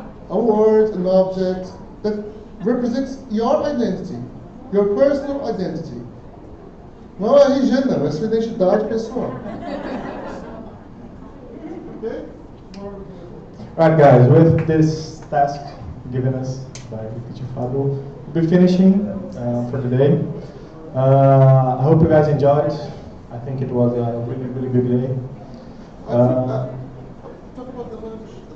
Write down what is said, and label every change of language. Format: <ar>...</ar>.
<en>A word, an object that represents your identity, your personal identity.</en> <pt>Não é RG, não, é sua identidade pessoal.</pt> <en>Okay? Alright, guys, with this task given us by Teacher Fabio, we'll be finishing for today. I hope you guys enjoyed. I think it was a really, really good day. Talk about the lunch.</en>